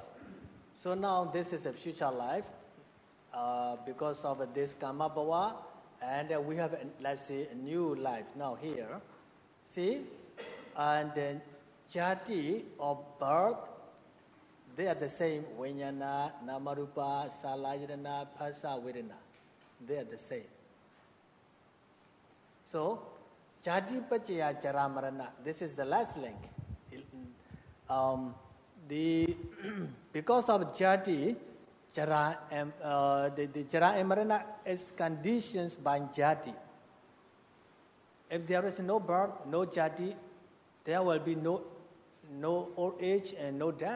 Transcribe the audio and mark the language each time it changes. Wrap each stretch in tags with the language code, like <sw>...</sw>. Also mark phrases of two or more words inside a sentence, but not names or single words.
<en>So now this is a future life. Because of this</en> <pi>karma bhava,</pi> <en>and we have, let's say, a new life now here. See, and then jati of birth, they are the same.</en> <pi>Vinyana, namarupa, salayana, phasa, vedana.</pi> <en>They are the same. So,</en> <pi>jati pacaya jara marana.</pi> <en>This is the last link. Because of jati, Jara and the Jara and Marana is conditioned by Jati. If there is no birth, no Jati, there will be no old age and no death.</en>